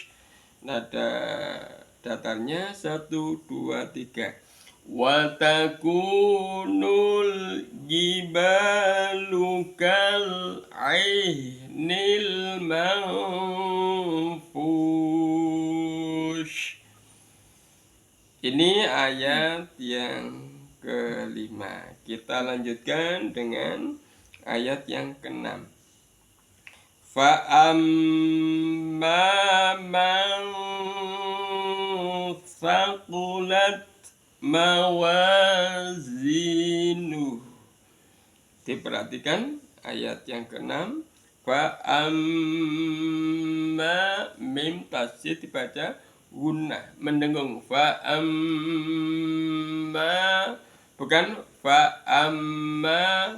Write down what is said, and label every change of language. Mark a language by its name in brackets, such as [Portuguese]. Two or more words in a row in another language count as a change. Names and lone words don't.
[Indonesian] Nada datarnya 1, 2, 3. [Arabic] وتكون الجبال كالعهن المنفوش. [Indonesian] Ini ayat yang kelima. Kita lanjutkan dengan ayat yang keenam. [Arabic] فأما من ثقلت موازينه. [Indonesian] Diperhatikan ayat yang keenam. Fa'amma, mim tasjid dibaca gunnah, mendengung. Fa'amma, bukan fa'amma.